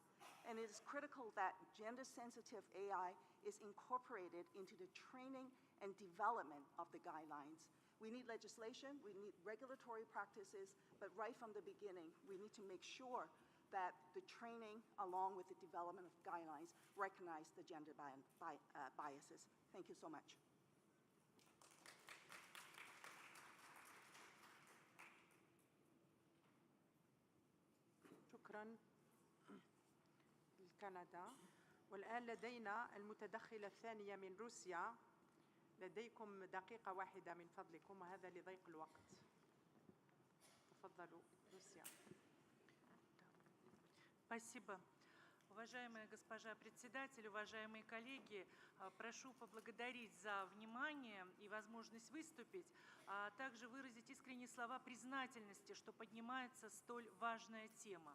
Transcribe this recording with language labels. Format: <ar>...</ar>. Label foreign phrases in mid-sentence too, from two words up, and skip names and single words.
<en>And it is critical that gender-sensitive AI is incorporated into the training and development of the guidelines. We need legislation, we need regulatory practices, but right from the beginning, we need to make sure that the training, along with the development of guidelines, recognize the gender biases. Thank you so much.</en> <ar>شكرا لكندا. والآن لدينا المتدخلة الثانية من روسيا. لديكم دقيقة واحدة من فضلكم، وهذا لضيق الوقت. تفضلوا روسيا.</ar> <ru>Спасибо. Уважаемая госпожа председатель, уважаемые коллеги, прошу поблагодарить за внимание и возможность выступить, а также выразить искренние слова признательности, что поднимается столь важная тема.</ru>